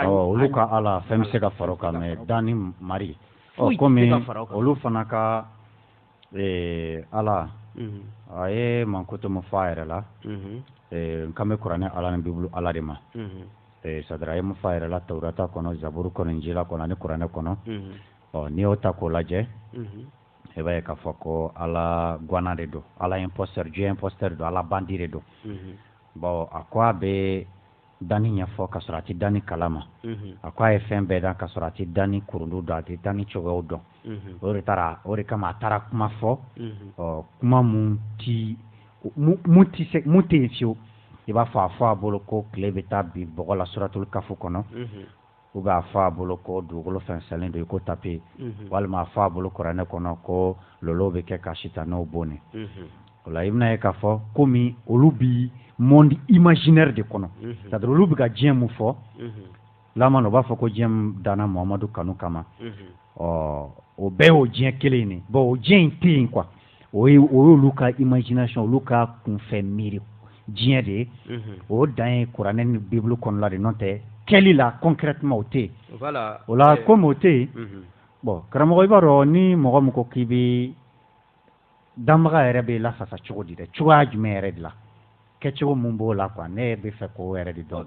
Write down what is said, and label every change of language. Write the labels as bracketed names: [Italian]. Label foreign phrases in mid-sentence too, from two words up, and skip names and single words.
[Bambara] olu ka ala fɛn bɛ se ka fara o kan mais dan ni mari komi olu fana ka ala a ye mankutu min fɔ a yɛrɛ la n kan bɛ kuranɛ ala ni bibulu ala de ma sadara a ye mun fɔ a yɛrɛ la tawurata kɔnɔ zaburu kɔnɔ injila kɔnɔ ani kuranɛ kɔnɔ n'i y'o ta k'o lajɛ i b'a ye k'a fɔ ko ala guwana de don ala imposteur [French] dieu imposteur [Bambara] don ala bandi de don bon a ko a bɛ danni ɲɛfɔ ka sɔrɔ a tɛ danni kalama a ko a ye fɛn bɛɛ da ka sɔrɔ a tɛ danni kurundu dɔn a tɛ danni cogoyaw dɔn o de kama a taara kuma fɔ kuma mun tɛ yen fiyewu i b'a fɔ a fɔ a bolo ko tile bɛ taa bi bɔgɔ la suratul kafu kɔnɔ [French] ou bien [Bambara] a fɔ a bolo ko dugukolo fɛnsɛnlen don i ko tape walima a fɔ a bolo kuranɛ kɔnɔ ko lolo bɛ kɛ ka sitanɛw bɔnɛ o la i bɛna ye k'a fɔ komi olu bi [French] monde imaginaire [Bambara] de kɔnɔ c'est-à-dire olu bɛ ka diɲɛ mun fɔ lamana u b'a fɔ ko diɲɛ danna Muhamadu kanu kama o bɛɛ y'o diɲɛ kelen ye bon o diɲɛ in tɛ yen quoi o y'olu ka imagination olu ka kunfɛ miiri diɲɛ de ye o dan ye kuranɛ ni bibulu kɔnɔla de n'o tɛ kɛli la concrètement o tɛ yen o la komi o tɛ yen bon karamɔgɔ i b'a dɔn ni mɔgɔ min ko k'i bɛ danbaga yɛrɛ bɛ lafasa cogo di dɛ cogoya jumɛn yɛrɛ de la kɛcogo mun b'o la quoi ne bɛ fɛ k'o yɛrɛ de dɔn.